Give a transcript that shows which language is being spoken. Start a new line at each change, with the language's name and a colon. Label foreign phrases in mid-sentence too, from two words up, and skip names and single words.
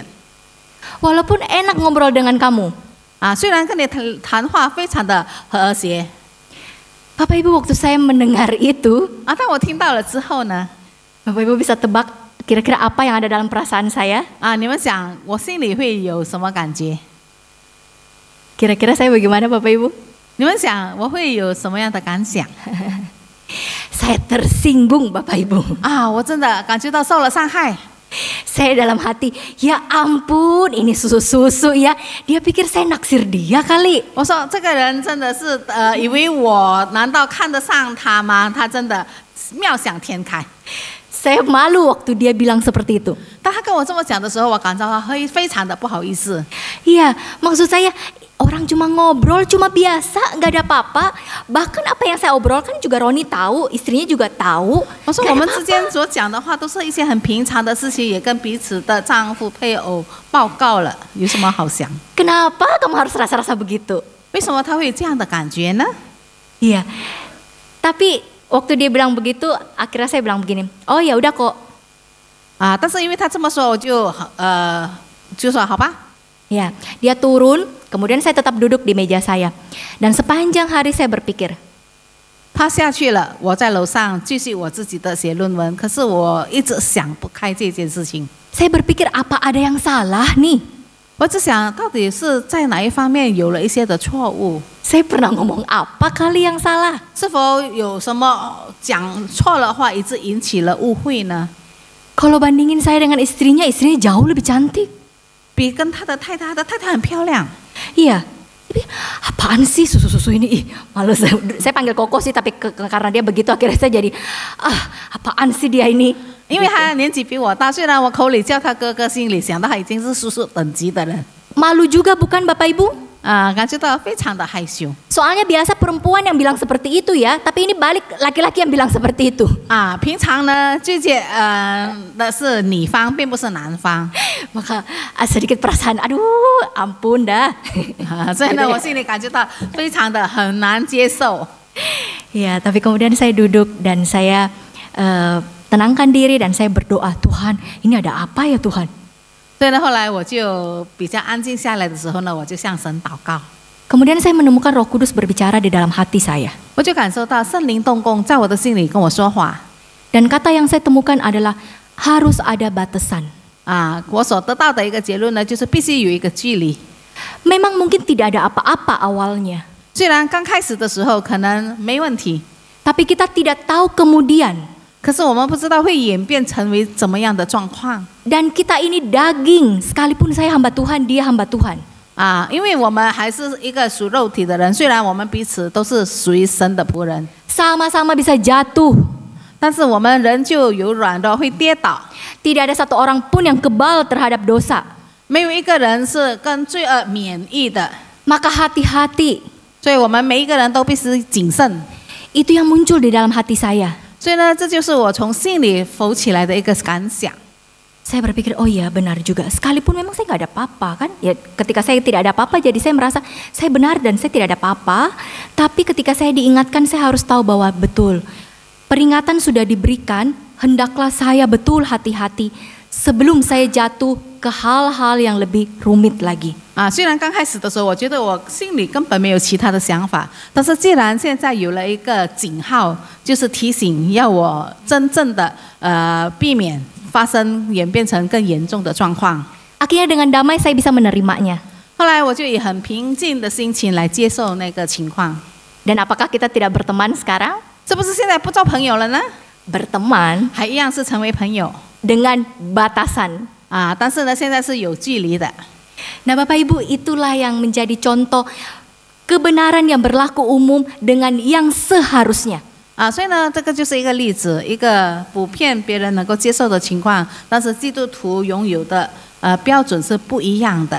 Indonesian: Walaupun enak ngobrol dengan kamu.
Chinese: 虽然跟你谈话非常的和谐，
Indonesian: Bapak Ibu, waktu saya mendengar itu,
Chinese: 但我听到了之后呢，
Indonesian: Bapak Ibu bisa tebak kira-kira apa yang ada dalam perasaan saya?
Chinese: 你们想我心里会有什么感觉？
Indonesian: Kira-kira saya bagaimana Bapak Ibu?
Chinese: 你们想我会有什么样的感想？
Indonesian: Saya tersinggung Bapak Ibu.
Chinese: 我真的感觉到受了伤害。
Indonesian: Saya dalam hati, ya ampun ini susu-susu ya. Dia pikir saya naksir dia kali.
Chinese: 我说这个人真的是以为我难道看得上他吗？他真的妙想天开。
Indonesian: Saya malu waktu dia bilang seperti itu.
Chinese: 当他跟我这么讲的时候，我感到他非常的不好意思。
Indonesian: Iya, maksud saya orang cuma ngobrol, cuma biasa, nggak ada apa-apa. Bahkan apa yang saya obrolkan juga Roni tahu, istrinya juga tahu.
Chinese: 我说我们之间所讲的话都是一些很平常的事情，也跟彼此的丈夫、配偶报告了，有什么好想？
Indonesian: Kenapa kamu harus rasa-rasa begitu?
Chinese: 为什么他会有这样的感觉呢？
Indonesian: Iya, tapi waktu dia bilang begitu, akhirnya saya bilang begini, oh ya udah kok.
Chinese: 但是因为他这么说，我就说好吧。
Indonesian: Ya, dia turun, kemudian saya tetap duduk di meja saya. Dan sepanjang hari saya berpikir,
Chinese: 他下去了，我在楼上继续我自己的写论文，可是我一直想不开这件事情。
Indonesian: saya berpikir apa ada yang salah nih?
Chinese: 我只想到底是在哪一方面有了一些的错误，
Indonesian: Saya pernah ngomong apa kali yang salah?
Chinese: 是否有什么讲错了话，以致引起了误会呢？
Indonesian: Kalau bandingin saya dengan istrinya jauh lebih cantik.
Chinese: 比跟他的太太很漂亮。
Indonesian: Iya, tapi apaan sih susu-susu ini? Ih, malu saya panggil Koko sih, tapi karena dia begitu akhirnya saya jadi apaan sih dia ini?
Chinese: 因为他年纪比我大，虽然我口里叫他哥哥，心里想到他已经是叔叔等级的人，
Indonesian: Malu juga bukan Bapak Ibu?
Chinese: 感觉到非常的害羞。
Indonesian: Soalnya biasa perempuan yang bilang seperti itu ya, tapi ini balik laki-laki yang bilang seperti itu.
Chinese: 平常呢，拒绝的是女方，并不是男方。
Indonesian: Maka sedikit perasaan, aduh ampun dah.
Chinese: 所以呢，我心里感觉到非常的很难接受。
Indonesian: Ya, tapi kemudian saya duduk dan saya tenangkan diri dan saya berdoa, Tuhan, ini ada apa ya Tuhan?
Chinese: 所以呢，后来我就比较安静下来的时候呢，我就向神祷告。
Indonesian: Kemudian saya menemukan Roh Kudus berbicara di dalam hati saya.
Chinese: 我就感受到圣灵动工，在我的心里跟我说话。
Indonesian: Dan kata yang saya temukan adalah harus ada batasan.
Chinese: 我所得到的一个结论呢，就是必须有一个距离。
Indonesian: Memang mungkin tidak ada apa-apa awalnya,
Chinese: 虽然刚开始的时候可能没问题，
Indonesian: tapi kita tidak tahu kemudian.
Chinese: 可是我们不知道会演变成为怎么样的状况。
Indonesian: Dan kita ini daging, sekalipun saya hamba Tuhan, dia hamba Tuhan.
Chinese: 因为我们还是一个属肉体的人，虽然我们彼此都是属于神的仆人，
Indonesian: Sama-sama bisa jatuh.
Chinese: 但是我们人就有软弱，会跌倒。
Indonesian: Tidak ada satu orang pun yang kebal terhadap dosa.
Chinese: 没有一个人是跟罪恶免疫的，
Indonesian: Maka hati-hati.
Chinese: 所以我们每一个人都必须谨慎。
Indonesian: Itu yang muncul di dalam hati saya.
Chinese: 所以呢，这就是我从心里浮起来的一个感想。
Indonesian: Saya berpikir, oh iya benar juga. Sekalipun memang saya nggak ada apa-apa kan. Ya ketika saya tidak ada apa-apa, jadi saya merasa saya benar dan saya tidak ada apa-apa. Tapi ketika saya diingatkan, saya harus tahu bahwa betul. Peringatan sudah diberikan, hendaklah saya betul hati-hati sebelum saya jatuh ke hal-hal yang lebih rumit lagi.
Chinese: 虽然刚开始的时候，我觉得我心里根本没有其他的想法，但是既然现在有了一个警号，就是提醒要我真正的避免发生演变成更严重的状况。
Indonesian: Akhirnya dengan damai saya bisa menerimanya.
Chinese: 后来我就以很平静的心情来接受那个情况。
Indonesian: Dan apakah kita tidak berteman sekarang?
Chinese: 这不是现在不做朋友了呢？
Indonesian: Berteman
Chinese: 还一样是成为朋友
Indonesian: dengan batasan.
Chinese: 但是呢，现在是有距离的。
Indonesian: Nah Bapak Ibu, itulah yang menjadi contoh kebenaran yang berlaku umum dengan yang seharusnya.
Chinese: 所以呢，这个就是一个例子，一个普遍别人能够接受的情况，但是基督徒拥有的标准是不一样的。